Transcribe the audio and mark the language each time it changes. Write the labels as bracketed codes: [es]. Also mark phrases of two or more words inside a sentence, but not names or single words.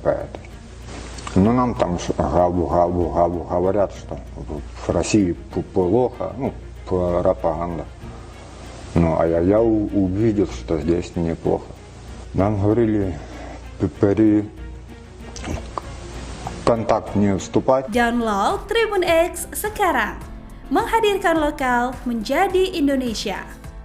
[ru] Нам там говорят, что в России плохо, пропаганда. А я увидел, что здесь неплохо. Нам говорили при контакт не вступать. [id] Download Tribun X sekarang, menghadirkan lokal menjadi Indonesia.